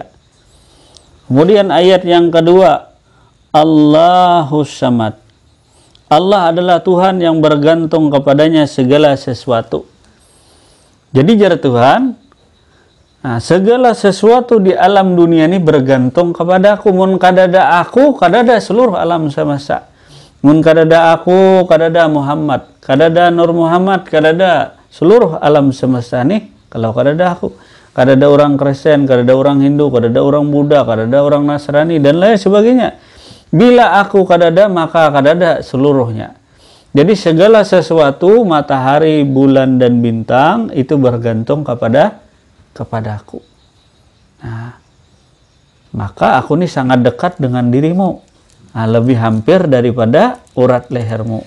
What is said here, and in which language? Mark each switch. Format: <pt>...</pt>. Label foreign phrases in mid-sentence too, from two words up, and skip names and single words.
<id>Kemudian ayat yang kedua,</id> <ar>الله الصمد.</ar> <id>Allah adalah Tuhan yang bergantung kepadanya segala sesuatu. Jadi jar Tuhan, segala sesuatu di alam dunia ini bergantung kepada aku.</id> <bjn>Mun kadada aku, kadada seluruh alam semesta. Mun kadada aku, kadada Muhammad, kadada Nur Muhammad, kadada seluruh alam semesta nih. Kalau kadada aku, kadada orang Kristen, kadada orang Hindu, kadada orang Buddha, kadada orang Nasrani dan lain sebagainya. Bila aku kadada, maka kadada seluruhnya.</bjn> <id>Jadi segala sesuatu, matahari, bulan dan bintang itu bergantung kepada aku. Nah, maka aku ini sangat dekat dengan dirimu. Nah, lebih hampir daripada urat lehermu.</id>